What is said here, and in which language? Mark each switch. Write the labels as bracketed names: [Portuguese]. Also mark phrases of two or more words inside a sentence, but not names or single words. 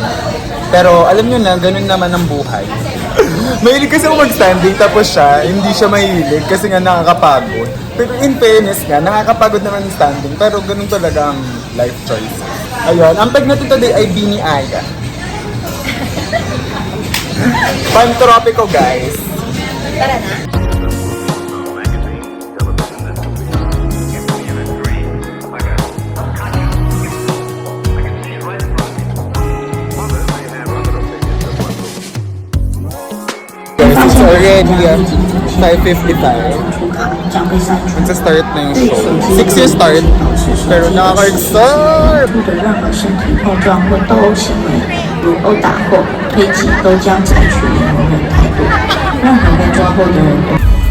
[Filipino] Pero alam nyo na, ganun naman ang buhay. Mahilig kasi ako mag-standing tapos siya, hindi siya mahilig kasi nga nakakapagod. Pero [English] in fairness [Filipino] nga, nakakapagod naman yung standing. Pero ganun talaga ang [English] life choice. [Filipino] Ayun, ang tag natin today ay Bini Aya. Pantropiko guys. Tara na. [English] It's already 5:55. [Filipino] Magsa-start na yung show. 6 yung start, pero nakaka-exert! [Chinese] 的任何身体碰撞或斗殴行为，如殴打或推挤，都将采取零容忍态度。任何被抓获的人都。